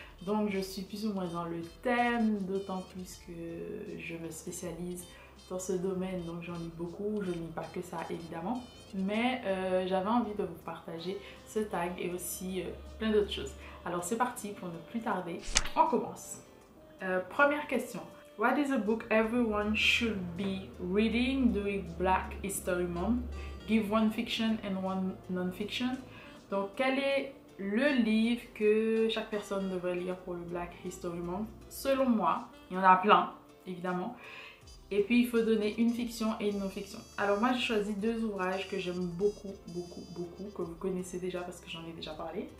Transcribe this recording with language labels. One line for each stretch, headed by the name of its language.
French: Donc je suis plus ou moins dans le thème, d'autant plus que je me spécialise dans ce domaine, donc j'en lis beaucoup. Je ne lis pas que ça évidemment, mais j'avais envie de vous partager ce tag et aussi plein d'autres choses. Alors c'est parti, pour ne plus tarder, on commence. Première question.
English: What is a book everyone should be reading during Black History Month? Give one fiction and one non-fiction.
French: Donc, quel est le livre que chaque personne devrait lire pour le Black History Month? Selon moi, il y en a plein, évidemment. Et puis, il faut donner une fiction et une non-fiction. Alors, moi, j'ai choisi deux ouvrages que j'aime beaucoup, que vous connaissez déjà parce que j'en ai déjà parlé.